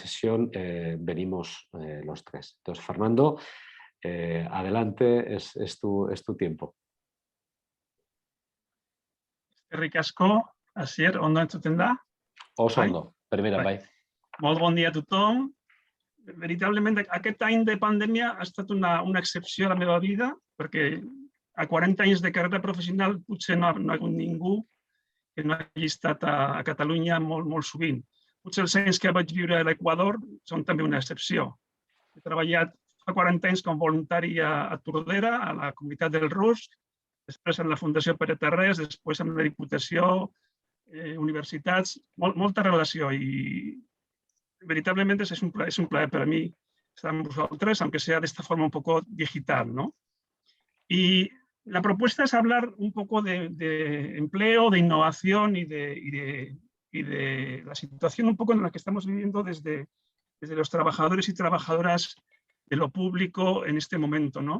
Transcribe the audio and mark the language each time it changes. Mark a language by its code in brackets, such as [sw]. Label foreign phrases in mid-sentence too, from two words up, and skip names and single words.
[es] sesión venimos los tres. Entonces, Fernando, adelante, es tu tiempo. [eu] Eskerrik asko, Asier, ondo entzuten da? Oso ondo, primera, bai. [ca] Molt bon dia a tothom. Veritablement, aquest any de pandèmia ha estat una excepció a la meva vida, perquè a 40 anys de carrera professional potser no ha hagut ningú que no hagi estat a Catalunya molt sovint. Potser els anys que vaig viure a l'Equador són també una excepció. He treballat fa 40 anys com voluntari a Tordera, a la comunitat del Rusc, després en la Fundació Pere Tarrés, després amb la Diputació, universitats, molta relació i veritablement es un plaer per a mi estar amb vosaltres, [es] aunque sea de esta forma un poco digital, ¿no? Y la propuesta es hablar un poco de empleo, de innovación y de la situación un poco en la que estamos viviendo desde los trabajadores y trabajadoras de lo público en este momento, ¿no?